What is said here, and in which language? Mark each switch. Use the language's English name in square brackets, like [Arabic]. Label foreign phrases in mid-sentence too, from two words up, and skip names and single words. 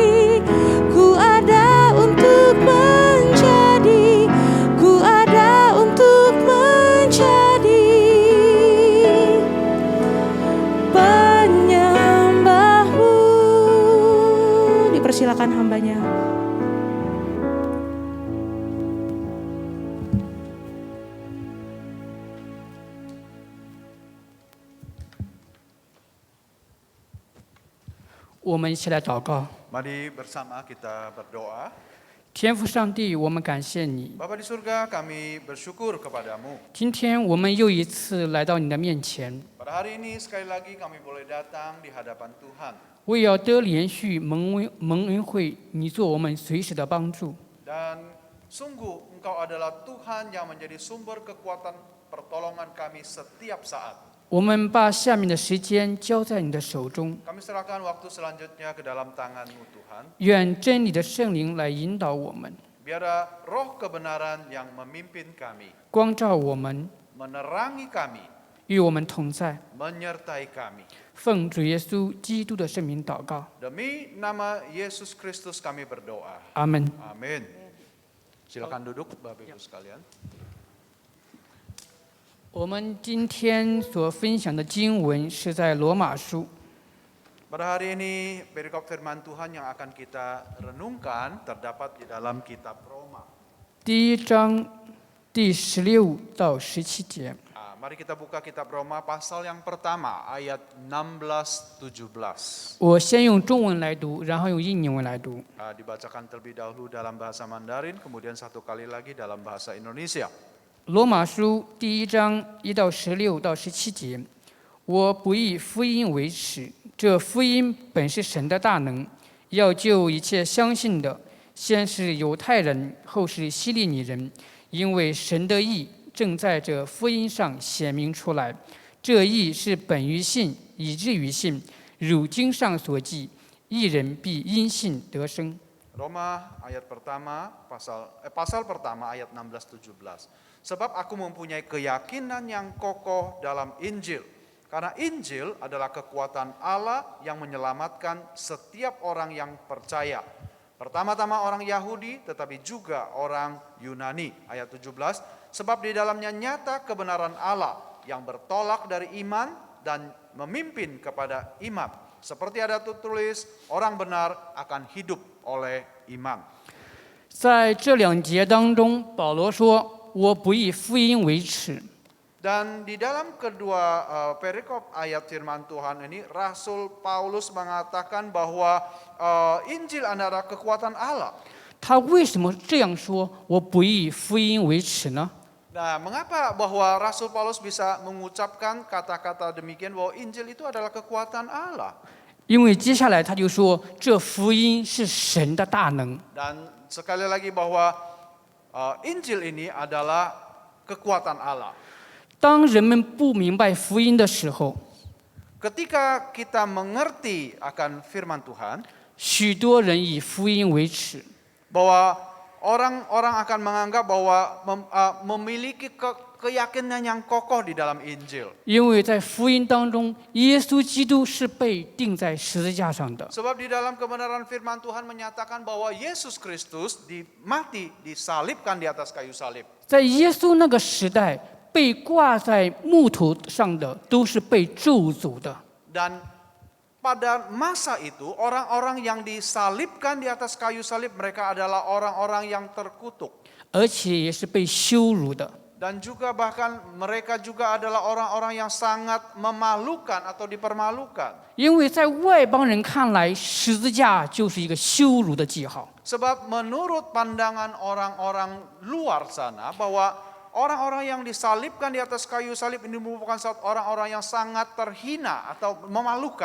[Indonesian] Ku ada untuk menjadi. Ku ada untuk menjadi penyembah-Mu. Dipersilakan hambanya. [Chinese] 我们一起来祷告。 [Indonesian] Mari bersama kita berdoa. [Chinese] 天父上帝，我们感谢你， [Indonesian] Bapa di surga, kami bersyukur kepadamu. [Chinese] 今天我们又一次来到你的面前， [Indonesian] Pada hari ini sekali lagi kami boleh datang di hadapan Tuhan. [Chinese] 为要得连续蒙恩惠，你做我们随时的帮助。 [Indonesian] Dan sungguh Engkau adalah Tuhan yang menjadi sumber kekuatan pertolongan kami setiap saat. [Chinese] 我们把下面的时间交在你的手中， [Indonesian] Kami serahkan waktu selanjutnya ke dalam tangan-Mu Tuhan. [Chinese] 愿真理的圣灵来引导我们， [Indonesian] Biarlah roh kebenaran yang memimpin kami, [Chinese] 光照我们， [Indonesian] menerangi kami, [Chinese] 与我们同在。 [Indonesian] menyertai kami. [Chinese] 奉主耶稣基督的圣名祷告， [Indonesian] Demi nama Yesus Kristus kami berdoa. [Chinese] 阿门。 [Indonesian] Amin. Silakan duduk Bapak Ibu sekalian. [Chinese] 我们今天所分享的经文是在罗马书 [Indonesian] Pada hari ini perikop firman Tuhan yang akan kita renungkan terdapat di dalam kitab Roma. [Chinese] 第1章第16到17节。 [Indonesian] Amin. Mari kita buka kitab Roma pasal yang pertama ayat 16-17. [Chinese] 我先用中文来读，然后用印尼文来读。 [Indonesian] Dibacakan terlebih dahulu dalam bahasa Mandarin, kemudian satu kali lagi dalam bahasa Indonesia. [Chinese] 罗马书第1章1到16到17节，我不以福音为耻，这福音本是神的大能，要救一切相信的，先是犹太人，后是希利尼人，因为神的义正在这福音上显明出来。这义是本于信，以至于信。如经上所记，义人必因信得生。 [Indonesian] Roma ayat pertama, pasal pertama ayat 16-17. Sebab aku mempunyai keyakinan yang kokoh dalam Injil. Karena Injil adalah kekuatan Allah yang menyelamatkan setiap orang yang percaya. Pertama-tama orang Yahudi tetapi juga orang Yunani. Ayat 17, sebab di dalamnya nyata kebenaran Allah yang bertolak dari iman dan memimpin kepada iman. Seperti ada tertulis, orang benar akan hidup oleh iman. [Chinese] 在这2节当中，保罗说：“我不以福音为耻。” [Indonesian] Dan di dalam kedua perikop ayat firman Tuhan ini, Rasul Paulus mengatakan bahwa Injil adalah kekuatan Allah. [Chinese] 他为什么这样说？我不以福音为耻呢？ [Indonesian] Nah, mengapa bahwa Rasul Paulus bisa mengucapkan kata-kata demikian bahwa Injil itu adalah kekuatan Allah? [Chinese] 因为接下来他就说，这福音是神的大能。 [Indonesian] Dan sekali lagi bahwa Injil ini adalah kekuatan Allah. [Chinese] 当人们不明白福音的时候， [Indonesian] Ketika kita mengerti akan firman Tuhan, [Chinese] 许多人以福音为耻， [Indonesian] bahwa orang-orang akan menganggap bahwa memiliki keyakinan yang kokoh di dalam Injil. [Chinese] 因为在福音当中，耶稣基督是被钉在十字架上的。 [Indonesian] Sebab di dalam kebenaran firman Tuhan menyatakan bahwa Yesus Kristus mati disalibkan di atas kayu salib. [Chinese] 在耶稣那个时代，被挂在木头上的都是被咒诅的。 [Indonesian] Dan pada masa itu orang-orang yang disalibkan di atas kayu salib mereka adalah orang-orang yang terkutuk. [Chinese] 而且也是被羞辱的。 [Indonesian] Dan juga bahkan mereka juga adalah orang-orang yang sangat memalukan atau dipermalukan. [Chinese] 因为在外邦人看来，十字架就是一个羞辱的记号。 [Indonesian] Sebab menurut pandangan orang-orang luar sana bahwa orang-orang yang disalibkan di atas kayu salib ini merupakan orang-orang yang sangat terhina atau memalukan.